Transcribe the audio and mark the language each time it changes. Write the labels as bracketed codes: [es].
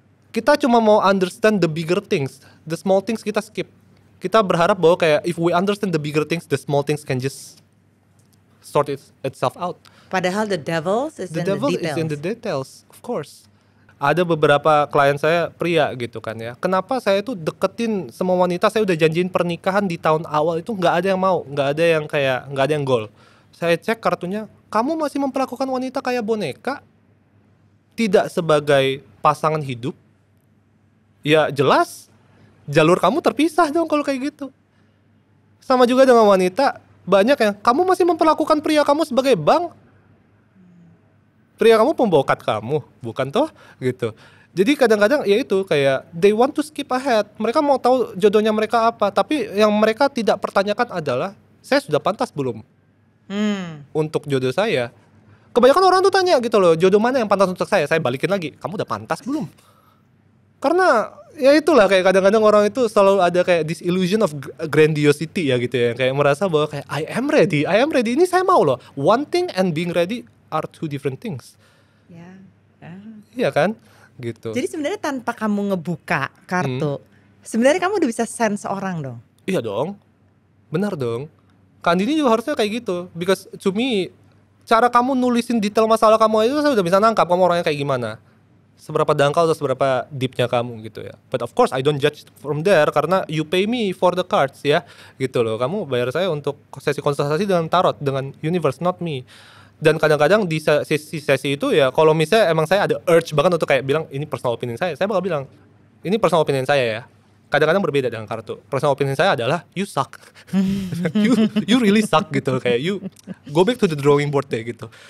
[en] Kita cuma mau understand the bigger things, the small things kita skip. Kita berharap bahwa kayak if we understand the bigger things, the small things can just sort itself out. Padahal the devil is in the details, of course. [id] Ada beberapa klien saya pria gitu kan ya. Kenapa saya tuh deketin semua wanita, saya udah janjiin pernikahan di tahun awal itu nggak ada yang mau, nggak ada yang goal. Saya cek kartunya, kamu masih memperlakukan wanita kayak boneka, tidak sebagai pasangan hidup. Ya jelas jalur kamu terpisah dong kalau kayak gitu. Sama juga dengan wanita, banyak yang kamu masih memperlakukan pria kamu sebagai bank. Pria kamu pembokat kamu, bukan toh? Gitu. Jadi kadang-kadang ya itu kayak they want to skip ahead. Mereka mau tahu jodohnya mereka apa, tapi yang mereka tidak pertanyakan adalah saya sudah pantas belum untuk jodoh saya. Kebanyakan orang tuh tanya gitu loh, jodoh mana yang pantas untuk saya? Saya balikin lagi, kamu udah pantas belum? Karena ya itulah kayak kadang-kadang orang itu selalu ada kayak this illusion of grandiosity ya gitu ya. Kayak merasa bahwa kayak I am ready, ini saya mau loh. [en] Wanting and being ready are 2 different things. [id] Ya. Iya kan? Gitu. Jadi sebenarnya tanpa kamu ngebuka kartu, sebenarnya kamu udah bisa sense orang dong? Iya dong, benar dong. Kak Andini juga harusnya kayak gitu. Because to me, cara kamu nulisin detail masalah kamu itu saya udah bisa nangkap kamu orangnya kayak gimana. Seberapa dangkal atau seberapa deepnya kamu gitu ya. [en] But of course I don't judge from there karena you pay me for the cards ya. [id] Gitu loh, kamu bayar saya untuk sesi konsultasi dengan tarot, dengan universe, not me. Dan kadang-kadang di sesi itu ya kalau misalnya emang saya ada urge bahkan untuk kayak bilang ini personal opinion saya bakal bilang ini personal opinion saya ya. Kadang-kadang berbeda dengan kartu. [en] Personal opinion saya adalah you suck. you really suck gitu, kayak you go back to the drawing board deh gitu.